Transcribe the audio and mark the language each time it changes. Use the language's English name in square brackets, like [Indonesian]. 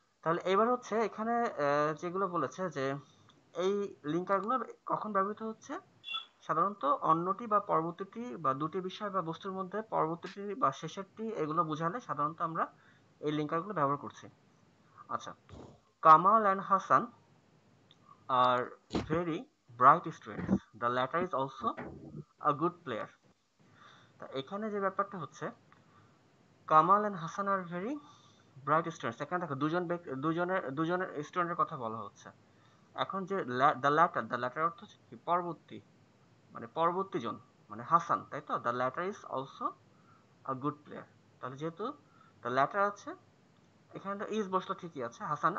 [Bangla] তাহলে এবার হচ্ছে এখানে যেগুলো বলেছে যে এই লিঙ্কারগুলো কখন ব্যবহৃত হচ্ছে, সাধারণত অন্যটি বা পরবর্তীটি বা দুটি বিষয় বা বস্তুর মধ্যে পরবর্তীটি বা শেষেরটি এগুলো বোঝালে সাধারণত আমরা এই লিঙ্কারগুলো ব্যবহার করছি। [English] আচ্ছা, Kamal and Hasan are very bright students. The latter is also a good player. [Bangla] তা এখানে যে ব্যাপারটা হচ্ছে, [English] Kamal and Hasan are very bright students. [Bangla] এখানে দেখো দুজনের স্টুডেন্টের কথা বলা হচ্ছে। এখন যে দ্য ল্যাটার অর্থ হচ্ছে কি পরবর্তী, মানে পরবর্তী জন, মানে হাসান, তাই তো? [English] The latter is also a good player. [Bangla] তাহলে যেহেতু দ্য ল্যাটার আছে, এখানে তো ইজ বসলো ঠিকই আছে, হাসান।